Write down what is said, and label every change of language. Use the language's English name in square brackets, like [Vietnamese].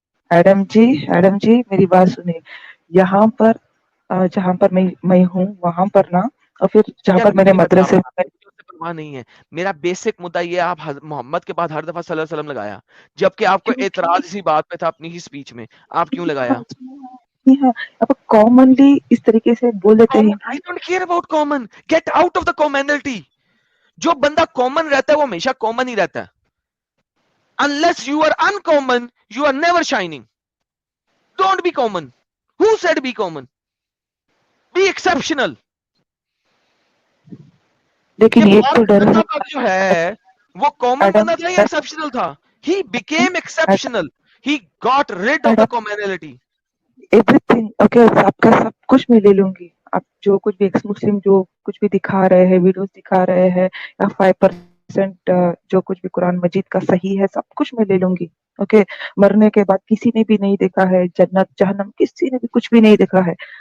[Urdu] Adam جی میری بات سنیے, یہاں پر جہاں پر میں ہوں وہاں پر نا, اور پھر جہاں پر میرے مدرسے پرواہ نہیں ہے. میرا بیسک مدعا یہ آپ محمد کے بعد ہر دفعہ صلی اللہ علیہ وسلم لگایا, جبکہ آپ کو اعتراض اسی بات پہ تھا اپنی ہی سپیچ میں, آپ کیوں لگایا؟ اب کامنلی اس طریقے سے بول دیتے ہیں. [English] I don't care about common. Get out of the commonality. [Urdu] جو بندہ کامن رہتا ہے وہ ہمیشہ کامن ہی رہتا ہے. [English] Unless you are uncommon, you are never shining. Don't be common. Who said be common? Be exceptional. [Urdu] لیکن ایک تو ڈر ہے جو ہے وہ کامن بندہ تھا یا ایکسپشنل تھا؟ [English] He became exceptional. He got rid of the commonality. Everything [Urdu] okay, آپ کا سب کچھ میں لے لوں گی. آپ جو کچھ بھی ایکس مسلم جو کچھ بھی دکھا رہے ہیں, ویڈیوز دکھا رہے ہیں, یا 5% جو کچھ بھی قرآن مجید کا صحیح ہے, سب کچھ میں لے لوں گی. اوکے, مرنے کے بعد کسی نے بھی نہیں دیکھا ہے جنت جہنم, کسی نے بھی کچھ بھی نہیں دیکھا ہے.